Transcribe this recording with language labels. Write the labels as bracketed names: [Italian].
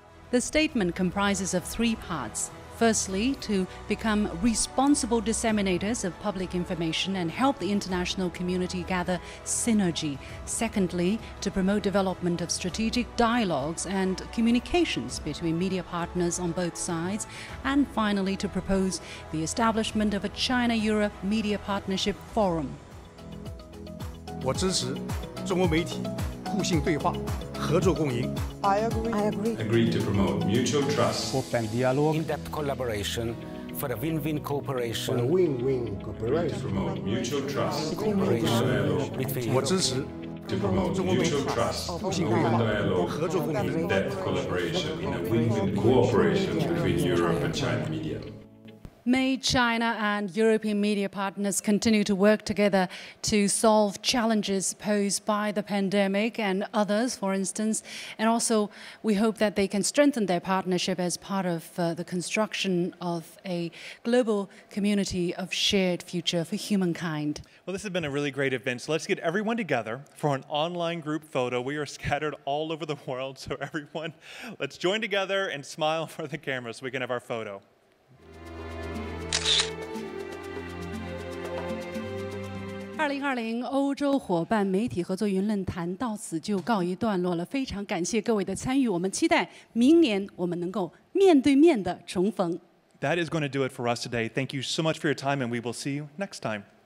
[English] The statement comprises of 3 parts. Firstly, to become responsible disseminators of public information and help the international community gather synergy. Secondly, to promote development of strategic dialogues and communications between media partners on both sides. And finally, to propose the establishment of a China-Europe Media Partnership Forum. [Chinese] 我支持中欧媒体互信对话，合作共赢。 [English] I agree. Agreed to promote mutual trust. Open dialogue. In-depth collaboration for a win-win cooperation. To promote mutual trust. Cooperation between. [Chinese] 我支持 [English] To promote mutual trust, open dialogue, in-depth collaboration in a win-win cooperation between Europe and China media. May China and European media partners continue to work together to solve challenges posed by the pandemic and others, for instance. And also, we hope that they can strengthen their partnership as part of the construction of a global community of shared future for humankind. Well, this has been a really great event, so let's get everyone together for an online group photo. We are scattered all over the world, so everyone, let's join together and smile for the camera so we can have our photo. [Chinese] 2020欧洲伙伴媒体合作云论坛到此就告一段落了，非常感谢各位的参与，我们期待明年我们能够面对面的重逢。 [English] That is going to do it for us today. Thank you so much for your time, and we will see you next time.